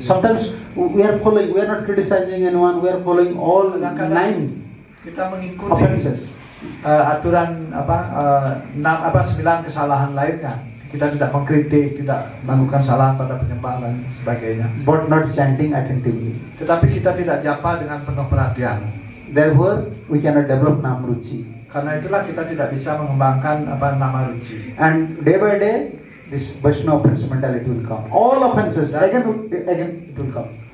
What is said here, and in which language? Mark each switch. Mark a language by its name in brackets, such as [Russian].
[English] Sometimes we are not criticizing anyone, we are following all 9 [Indonesian] Kita mengikuti [English] offenses. [Indonesian] aturan 9 kesalahan lainnya. Kita tidak mengkritik, tidak melakukan kesalahan pada penyembah dan sebagainya. [English] But not chanting attentively. [Indonesian] Tetapi kita tidak japa dengan penuh perhatian. [English] Therefore, we cannot develop namruci. [Indonesian] Karena itulah kita tidak bisa mengembangkan nama Ruci. [English] And day by day, this Vaishnava offense mentality will come. All offenses, again it will come.